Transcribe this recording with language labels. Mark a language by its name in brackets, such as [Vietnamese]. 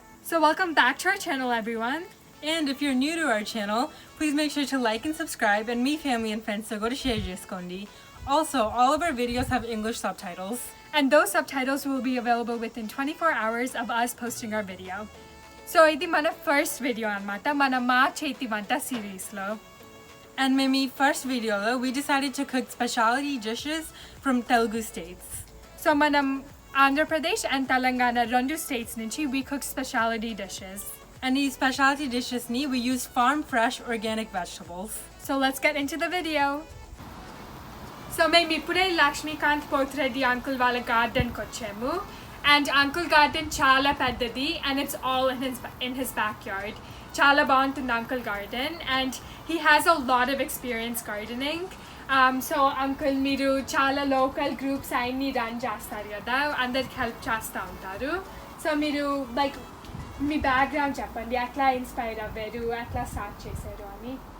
[English] So welcome back to our channel, everyone. And if you're new to our channel, please make sure to like and subscribe and meet family and friends so go to share [Telugu] చేసుకోండి. [English] Also, all of our videos have English subtitles. And those subtitles will be available within 24 hours of us posting our video. [Telugu] So ఇది మన first video అన్నమాట మన మా చేతి వంట series లో. [English] And [Telugu] మేము ఈ first videoలో [English] we decided to cook specialty dishes from Telugu states. So [Telugu] మనం ఆంధ్రప్రదేశ్ [English] and [Telugu] తెలంగాణ రెండు [English] states [Telugu] నుంచి [English] we cook specialty dishes. And these specialty dishes we use farm fresh organic vegetables. So let's get into the video. [Telugu] So మేము ఇప్పుడే Lakshmikanth Pothireddy uncle వాళ్ళ గార్డెన్కి వచ్చాము and uncle garden చాలా పెద్దది [English] and it's all in his backyard. [Telugu] చాలా బాగుంటుంది uncle garden [English] and he has a lot of experience gardening. [Telugu] So uncle మీరు చాలా లోకల్ గ్రూప్స్ అన్ని రన్ చేస్తారు కదా అందరికి హెల్ప్ చేస్తూ ఉంటారు సో మీరు లైక్ మీ బ్యాక్గ్రౌండ్ చెప్పండి ఎట్లా ఇన్స్పైర్ అవ్వారు ఎట్లా స్టార్ట్ చేశారు అని